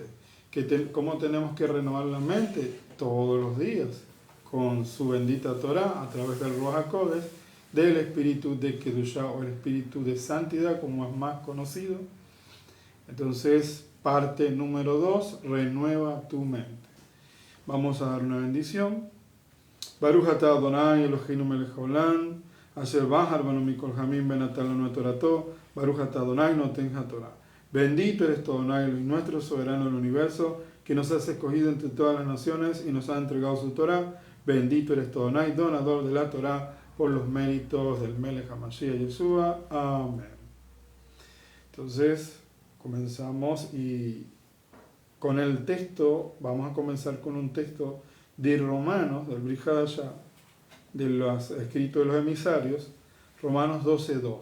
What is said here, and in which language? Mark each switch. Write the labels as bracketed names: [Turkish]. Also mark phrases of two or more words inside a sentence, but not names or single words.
[Spanish] ¿Cómo tenemos que renovar la mente? Todos los días, con su bendita Torah, a través del [Hebrew] רוח הקודש, [Spanish] del espíritu de Kedushá o el espíritu de santidad, como es más conocido. Entonces, parte número 2, renueva tu mente. Vamos a dar una bendición. [Hebrew] ברוך אתה אדוני אלוהינו מלך העולם, אשר בחר בנו מכל העמים ונתן לנו את תורתו, ברוך אתה אדוני נותן התורה. [Spanish] Bendito eres tú, Adonai, nuestro soberano del universo, que nos has escogido entre todas las naciones y nos ha entregado su Torah. Bendito eres tú, Adonai, donador de la Torah, por los méritos del [Hebrew] מלך המשיח ישוע. [Spanish] Amén. Entonces, comenzamos y con el texto, vamos a comenzar con un texto de Romanos, del [Hebrew] ברית חדשה, [Spanish] de los escritos de los emisarios, Romanos 12:2.